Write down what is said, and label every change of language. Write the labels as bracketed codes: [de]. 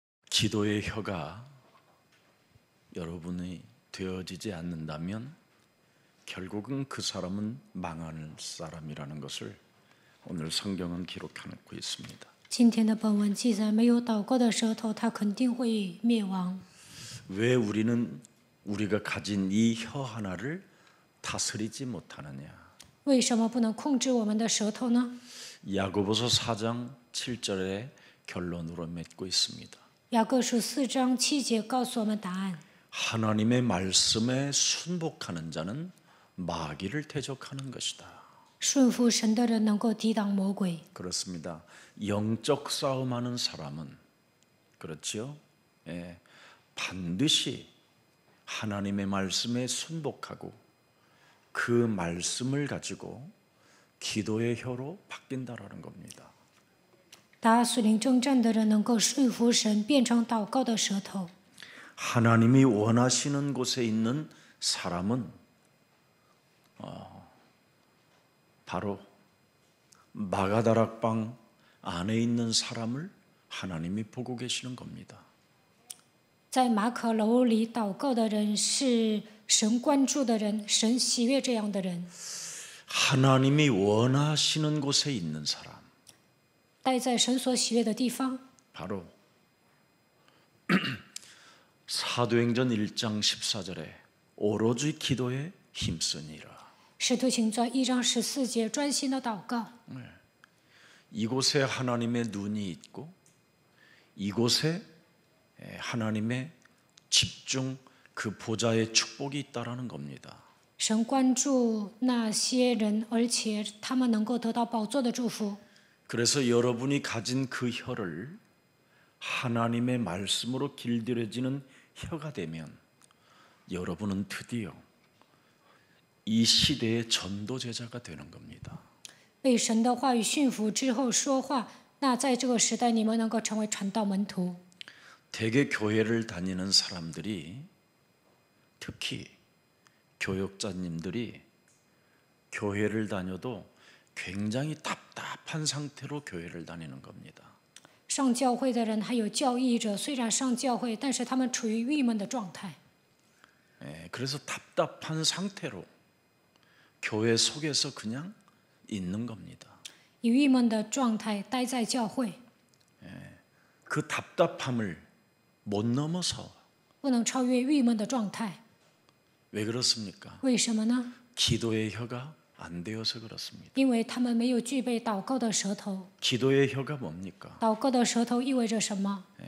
[ko] 기도의 혀가 여러분이 되어지지 않는다면 결국은 그 사람은 망할 사람이라는 것을 오늘 성경은 기록해놓고 있습니다. [zh] 今天的本文记载，没有祷告的舌头，它肯定会灭亡。 [ko] 왜 우리는 우리가 가진 이 혀 하나를 다스리지 못하느냐? [zh] 为什么不能控制我们的舌头呢？ [ko] 야고보서 4장 7절의 결론으로 맺고 있습니다. [zh] 雅各书4章7节告诉我们答案： [ko] 하나님의 말씀에 순복하는 자는 마귀를 대적하는 것이다. [zh] 顺服神的人能够抵挡魔鬼。 [ko] 그렇습니다. 영적 싸움하는 사람은 그렇죠? 예, 반드시 하나님의 말씀에 순복하고 그 말씀을 가지고 기도의 혀로 바뀐다라는 겁니다. [zh] 打属灵征战的人能够顺服神，变成祷告的舌头。 [ko] 하나님이 원하시는 곳에 있는 사람은 바로 마가다락방 안에 있는 사람을 하나님이 보고 계시는 겁니다. [zh] 在马可楼里祷告的人是神关注的人，神喜悦这样的人。 [ko] 하나님이 원하시는 곳에 있는 사람, [zh] 待在神所喜悦的地方， [ko] 바로 사도행전 1장 14절에 오로지 기도에 힘쓰니라. [zh] 使徒行传1章14节专心的祷告。 [ko] 이곳에 하나님의 눈이 있고 이곳에 하나님의 집중 그 보좌의 축복이 있다라는 겁니다. [zh] 神关注那些人，而且他们能够得到宝座的祝福。 [ko] 그래서 여러분이 가진 그 혀를 하나님의 말씀으로 길들여지는 혀가 되면 여러분은 드디어 이 시대의 전도 제자가 되는 겁니다. [zh] 被神的话语驯服之后说话，那在这个时代，你们能够成为传道门徒。 [ko] 대개 교회를 다니는 사람들이 특히 교역자님들이 교회를 다녀도 굉장히 답답한 상태로 교회를 다니는 겁니다. [zh] 上教会的人还有教义者，虽然上教会，但是他们处于郁闷的状态。 [ko] 그래서 답답한 상태로 교회 속에서 그냥 있는 겁니다. [zh] 以郁闷的状态待在教会， [ko] 그 답답함을 못 넘어서 [zh] 不能超越郁闷的状态。 [ko] 왜 그렇습니까? [zh] 为什么呢？ [ko] 기도의 혀가 안 되어서 그렇습니다. [zh] 因为他们没有具备祷告的舌头。 [ko] 기도의 혀가 뭡니까? [zh] 祷告的舌头意味着什么？